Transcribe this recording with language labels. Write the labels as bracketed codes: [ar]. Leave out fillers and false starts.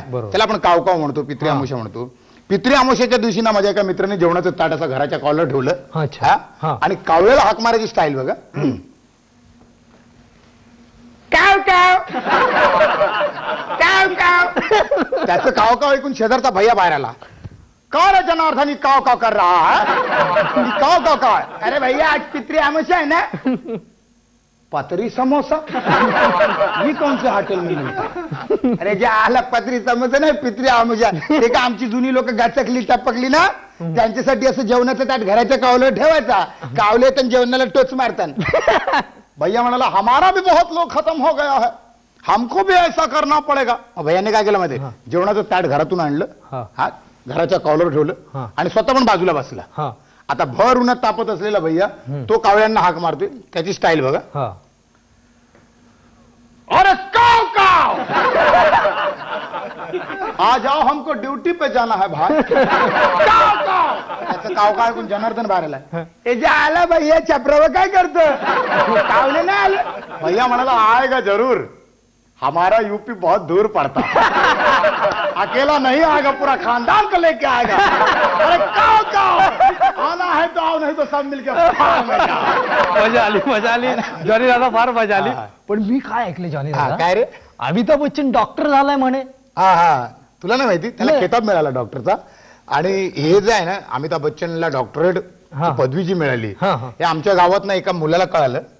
[mr] त्याला आपण कावकाव म्हणतो, पितृ अमावस्या म्हणतो. पितृ अमावस्येच्या दिवशी ना माझ्या एका मित्राने जेवणाचं ताट असं घराच्या कॉलर ठेवलं आणि कावळ्याला हाक मारायची स्टाईल बघा. काव काव काव काव. त्याचं काव काव ऐकून शेजारचा भैया बाहेर आला. [hi] का रे जनार्दनी काव काव कर रहा है? काव काव काव. अरे भैया आज पितृ अमावस्या है ना. पतरी समोसा. [mr] मी कोणचं हॉटेल मी? अरे जे आला पतरी समोसा नाही, पितृ अमावस्या. ते का आमची जुनी लोक गचकली टपकली ना, त्यांच्यासाठी असं जेवणाचं ताट घराच्या कावल्यावर ठेवायचा. कावले तर जेवणाला टोच मारतात. [hi] भैया म्हणाला हमारा भी बहुत लोग खत्म हो गया है, हमको भी ऐसा करना पडेगा. [mr] भैयाने काय केलं माहिती, जेवणाचं ताट घरातून आणलं, हा घराच्या कावल्यावर ठेवलं आणि स्वतः पण बाजूला बसला. आता भर उन्हात तापत असलेला भैया तो कावळ्यांना हाक मारतोय. त्याची स्टाईल बघा. [hi] अरे काव काव, आ जाओ हमको ड्यूटी पे जाना है भाई. काव काव. [mr] त्याचं काव काय ऐकून जनार्दन बाहेर आला. हे जे आला भैया चप्रव काय करतो. कावले नाही आले. भैया म्हणाला [hi] आएगा जरूर, हमारा यूपी बहुत दूर पड़ता, अकेला नहीं आएगा, पूरा खानदान को लेके आएगा. अरे काव काव, आना है तो आओ, नहीं तो सब मिलके. [mr] मजा आली जॉनी दादा, फार मजा आली. पण मी काय ऐकले जॉनी दादा, काय रे, अमिताभ बच्चन डॉक्टर झालाय म्हणे. हा, तुला नाही माहिती, त्याला किताब मिळाला डॉक्टरचा. आणि हे जे आहे ना, अमिताभ बच्चनला डॉक्टरेट पदवी जी मिळाली, हे आमच्या गावात ना एका मुलाला कळालं.